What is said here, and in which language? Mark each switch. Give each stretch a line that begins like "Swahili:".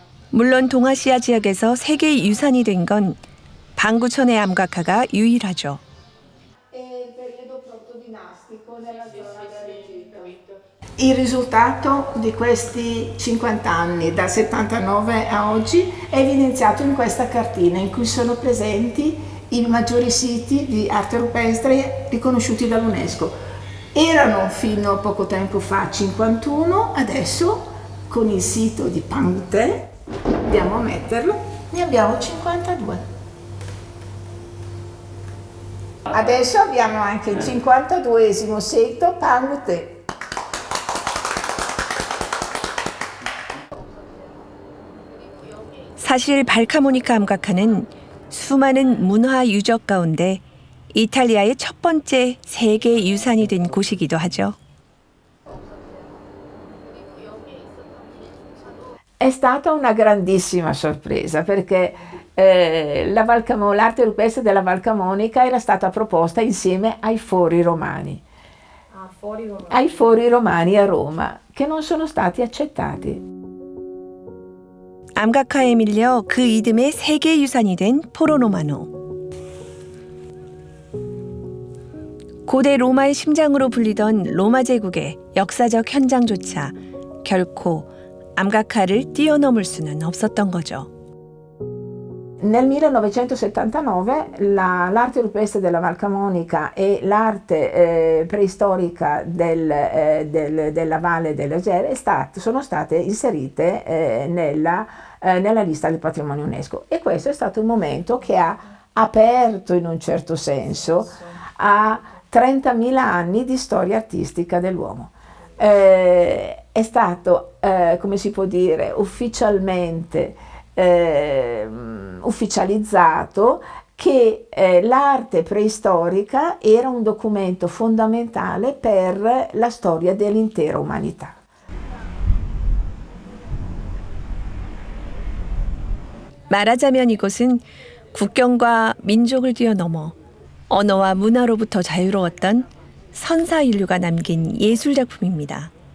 Korean: 물론 동아시아 지역에서 세계 유산이 된 건 반구천의 암각화가 유일하죠.
Italian: Il risultato di questi 50 anni, dal 79 a oggi, è evidenziato in questa cartina in cui sono presenti i maggiori siti di arte rupestre riconosciuti dall'UNESCO. Erano fino a poco tempo fa 51, adesso con il sito di Pangte, andiamo a metterlo, ne abbiamo 52. Adesso abbiamo anche il 52esimo sito Pangte.
Korean: 사실 발카모니카 암각화는 수많은 문화 유적 가운데 이탈리아의 첫 번째 세계 유산이 된 곳이기도 하죠.
Italian: È stata una grandissima sorpresa perché l'arte rupestre della Val Camonica era stata proposta insieme ai fori romani. Ai fori romani a Roma, che non sono stati accettati.
Korean: 암각화에 밀려 그 이듬해 세계 유산이 된 포로노마노. 고대 로마의 심장으로 불리던 로마 제국의 역사적 현장조차 결코 암각화를 뛰어넘을 수는 없었던 거죠.
Italian: Nel 1979 l'arte rupestre della Val Camonica e l'arte preistorica della Valle dell'Ager sono state inserite nella lista del patrimonio UNESCO, e questo è stato un momento che ha aperto in un certo senso a 30.000 anni di storia artistica dell'uomo. È stato, come si può dire, ufficializzato che l'arte preistorica era un documento fondamentale per la storia dell'intera umanità.
Korean: 말하자면 이곳은 국경과 민족을 뛰어넘어 언어와 문화로부터 자유로웠던 선사 인류가 남긴 예술 작품입니다.